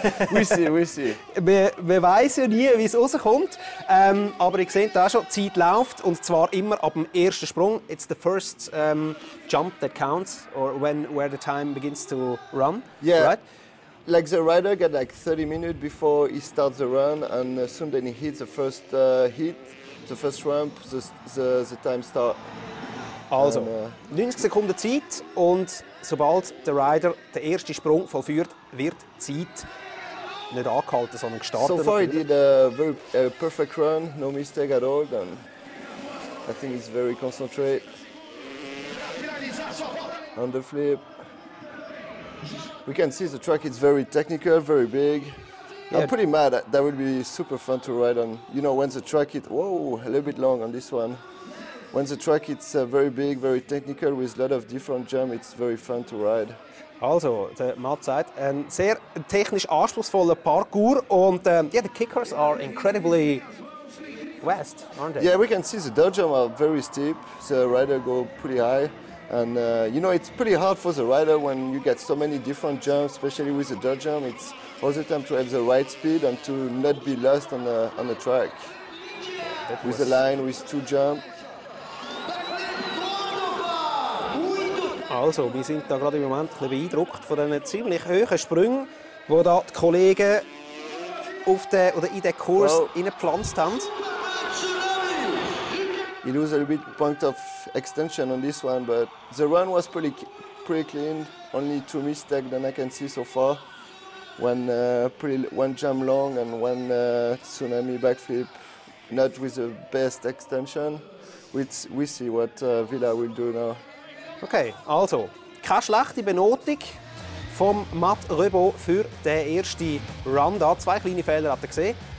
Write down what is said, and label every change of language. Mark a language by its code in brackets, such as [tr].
[en] we see. [de] Man weiss ja nie, wie es rauskommt. Aber ihr seht da schon, die Zeit läuft, und zwar immer ab dem ersten Sprung. [en] It's the first jump that counts, or where the time begins to run. Yeah. Right? Like the rider got like 30 minutes before he starts the run, and soon then he hits the first hit, the first ramp, the time start. [de] Also, 90 Sekunden Zeit, und sobald der Rider den ersten Sprung vollführt, wird die Zeit nicht angehalten, sondern gestartet. [en] So far he did a very perfect run, no mistake at all, and I think he's very concentrated. Underflip. We can see the track is very technical, very big. Yeah. I'm pretty mad. That would be super fun to ride on. You know, when the track is, whoa, a little bit long on this one. When the track is very big, very technical, with a lot of different jumps, it's very fun to ride. [de] Also, der Matt sagt, ein sehr technisch anspruchsvoller Parkour, und [en] yeah, the kickers are incredibly fast, aren't they? Yeah, we can see the dirt jumps are very steep. The rider go pretty high. And you know, it's pretty hard for the rider when you get so many different jumps, especially with the dirt jump. It's all the time to have the right speed and to not be lost on the track. With the line, with 2 jumps. [de] Also, wir sind da gerade im Moment ein bisschen beeindruckt von diesen ziemlich hohen Sprüngen, die da die Kollegen in den Kurs hineingepflanzt haben. [en] He lose a little bit point of extension on this one, but the run was pretty clean. Only 2 mistakes that I can see so far. One jump long and one tsunami backflip, not with the best extension. We see what Villa will do now. Okay, [de] also keine schlechte Benotung vom Matt Rebaud für den ersten Run. Da 2 kleine Fehler hat er gesehen.